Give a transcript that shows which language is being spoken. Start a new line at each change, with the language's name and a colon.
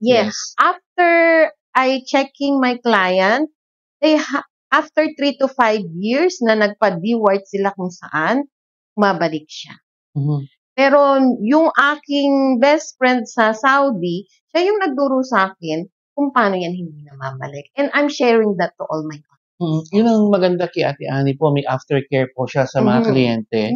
English: yes, after I checking my client, after 3 to 5 years
Filipino: na nagpa-DWART sila kung saan, mabalik siya. Pero yung aking best friend sa Saudi, siya yung nagturo sa akin kung paano yan hindi na mabalik.
English: And I'm sharing that to all my clients.
Filipino: Yun ang maganda kay Ate Annie po, may aftercare po siya sa mga kliyente.